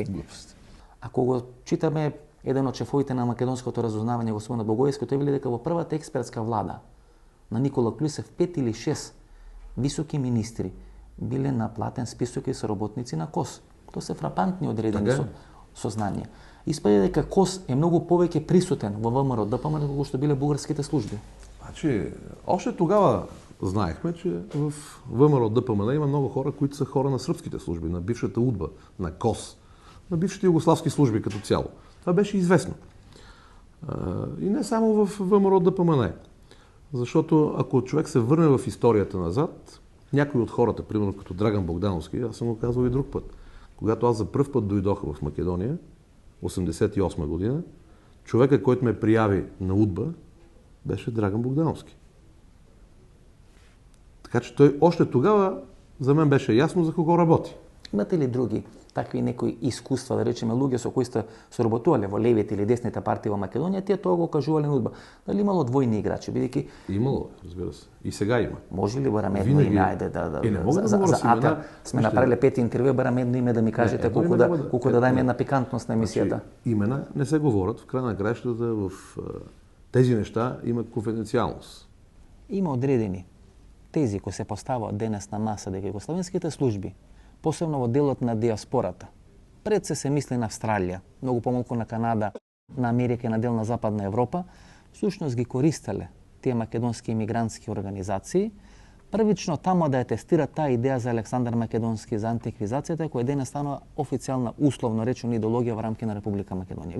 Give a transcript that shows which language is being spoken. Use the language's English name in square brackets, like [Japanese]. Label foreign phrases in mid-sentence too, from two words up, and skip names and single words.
[Macedonian] Ако го читаме еден од шефовите на македонското разузнавање, господин Богоевски, тој вели дека во првата експертска влада на Никола Клюсев 5 или 6 високи министри биле на платен список и соработници на КОС. Тоа се фрапантни одредени сознанија. Испаѓа дека КОС е многу повеќе присутен во ВМРО ДПМН како што биле бугарските служби. Значи, [Bulgarian] още тогава знаехме, че в ВМРО ДПМН има много хора, които са хора на сръбските служби, на бившата Удба, на КОС. на бившите югославски служби като цяло. Това беше известно. И не само в ВМРО ДПМНЕ. Защото ако човек се върне в историята назад, някои от хората, примерно като Драган Богдановски, аз съм го казвал и друг път, когато аз за пръв път дойдох в Македония, 1988 година, човека, който ме прияви на УДБА, беше Драган Богдановски. Така че той още тогава за мен беше ясно за кого работи. [Macedonian] Имате ли други такви некои искуства, да речеме, луѓе со кои сте соработувале во левите или десните партии во Македонија, тие тоа го кажувале на УДБА? Дали имало двојни играчи, бидејќи Имало, разбира се. И сега има. Може ли барам едно име, ајде [Bulgarian] не мога да за говорам [Macedonian] АТА сме направиле 5 интервју, барам едно име да ми кажете колку да дадеме една пикантност на емисијата. [Bulgarian] Имена не се говорат, в крај на краищата в тези неща има конфиденцијалност. [Macedonian] Има одредени тези кои се поставаат денес на маса дека југословенските служби, посебно во делот на диаспората, пред се мисли на Австралија, многу помалку на Канада, на Америка и на дел на Западна Европа, всушност ги користеле тие македонски имигрантски организации, првично тамо да ја тестират таа идеја за Александар Македонски, за антиквизацијата, која денес станува официјална, условно речена идеологија во рамки на Република Македонија.